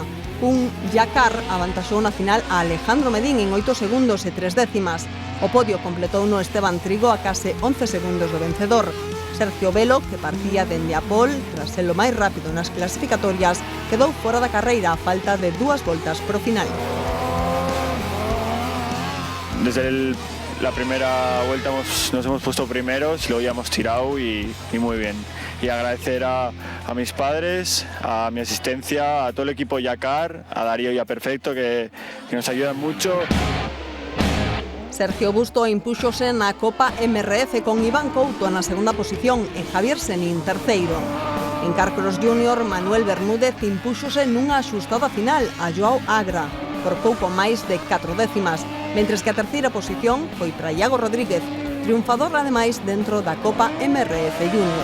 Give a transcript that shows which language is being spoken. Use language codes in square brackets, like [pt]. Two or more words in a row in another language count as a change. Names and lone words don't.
[gl] Un Yacar avantaxou na final a Alejandro Medín en 8 segundos e 3 décimas. O podio completou no Esteban Trigo a case 11 segundos do vencedor. Sergio Velo, que partía dende a pole tras ser o máis rápido nas clasificatorias, quedou fora da carreira a falta de 2 voltas pro final. [es] Desde la primera vuelta nos hemos puesto primeros, luego ya hemos tirado y muy bien. Y agradecer a mis padres, a mi asistencia, a todo el equipo Yakar, a Darío y a Perfecto que nos ayudan mucho. [gl] Sergio Busto impúxose na Copa MRF con Iván Couto na segunda posición e Javier Senín terceiro. En Carcross Junior, Manuel Bermúdez impúxose nunha axustada final a Joao Agra, por pouco máis de 4 décimas, mentres que a terceira posición foi para Iago Rodríguez, triunfador ademais dentro da Copa MRF Junior.